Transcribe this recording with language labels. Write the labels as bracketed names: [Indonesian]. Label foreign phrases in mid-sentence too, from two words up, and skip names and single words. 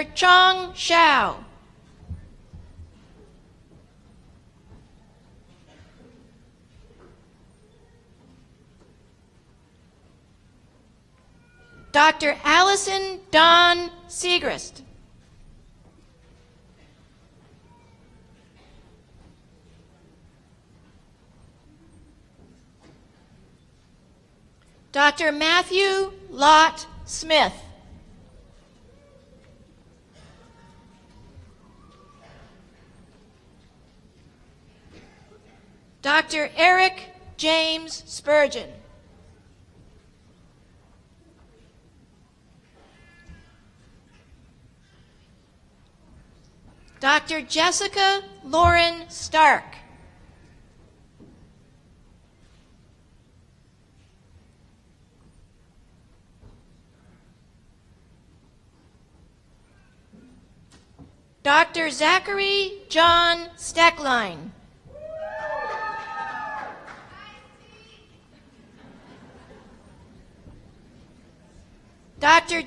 [English] Chong Shao. Dr. Allison Dawn Segrist. Dr. Matthew Lott Smith. Dr. Eric James Spurgeon. Dr. Jessica Lauren Stark. Dr. Zachary John Steckline. Dr.